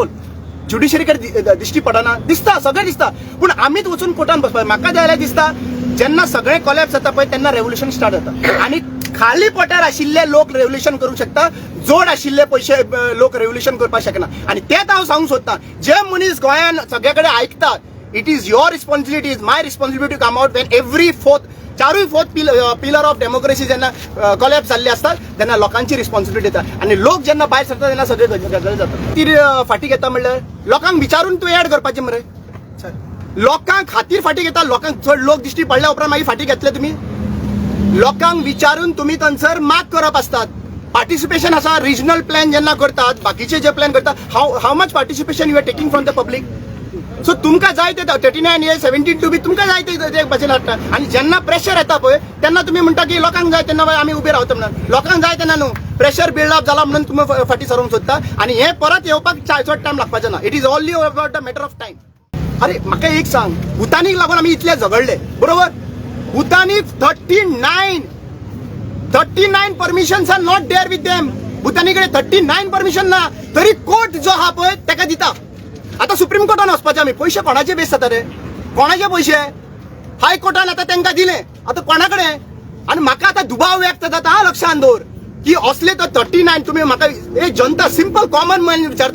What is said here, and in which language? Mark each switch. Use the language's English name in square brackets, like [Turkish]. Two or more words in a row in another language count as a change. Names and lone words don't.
[Konkani] ज्युडिशरी कडे दिश्टी पडना दिसता सगळें दिसता पूण आमीच वचून कोर्टान बसपाक. म्हाका जाल्यार दिसता जेन्ना सगळे कॉलेप्स जाता पळय तेन्ना रेव्होल्युशन स्टार्ट जाता आणि खाली पोटार आशिल्ले लोक रेव्होल्युशन करूंक शकता. जोड आशिल्ले पयशे लोक रेव्होल्युशन करपाक शकना. आणि तेच हांव सांगूंक सोदतां जे मनीस गोंयान सगळे कडेन आयकतात [English] it is your responsibility, it is my responsibility to come out when every fourth pillar of democracy [Konkani] जेन्ना collapse जाल्ले असतात तेन्ना लोकांची रिस्पॉन्सिबिलिटी येता आणि लोक जेन्ना भायर सरता तेन्ना सगळे गजाली जातात. ती फाटी घेता म्हणल्यार लोकांक विचारून तूं एड करपाचें मरे. लोकांक खातीर फाटी घेता. लोकांक चड लोक दिश्टी पडल्या उपरांत मागीर फाटी घेतले तुमी. लोकांक विचारून तुमी थंयसर माग करप आसतात. [English] पार्टिसिपेशन आसा. regional plan [Konkani] जेन्ना करतात बाकीचे जे प्लॅन करतात [English] How much participation you are taking from the public. [Konkani] सो तुमकां जाय ते 39 years 72 बी तुमकां जाय ते भाशेन हाडटा आणि जेन्ना प्रेशर येता पळय तेन्ना तुमी म्हणटा की लोकांक जाय तेन्ना आमी उबे रावता म्हणून. लोकांक जाय तेन्ना न्हू प्रेशर बिल्डअप जाला म्हणून तुमी फाटी सरूंक सोदता आणि हे परत येवपाक चड टायम लागपाचो ना. [English] It is only about the matter of time. [Konkani] अरे म्हाका एक सांग भुतानीक लागून आमी इतले झगडले बरोबर. [English] भुतानी 39 permissions are not there with them. [Konkani] भुतानी कडेन 39 परमिशन ना तरी कोर्ट जो हा पळय ताका दिता. आता सुप्रीम कोर्टान वचपाचें आमी. पैसे कोणाचे बेस जाता रे? कोणाचे पैसे? हायकोर्टान आता तांकां दिले. आता कोणाकडे? आणि म्हाका आता दुबाव व्यक्त जाता हा लक्षांत दवर की असले तो 39 तुम्ही म्हाका एक जनता [English] simple common man [Konkani] विचारता.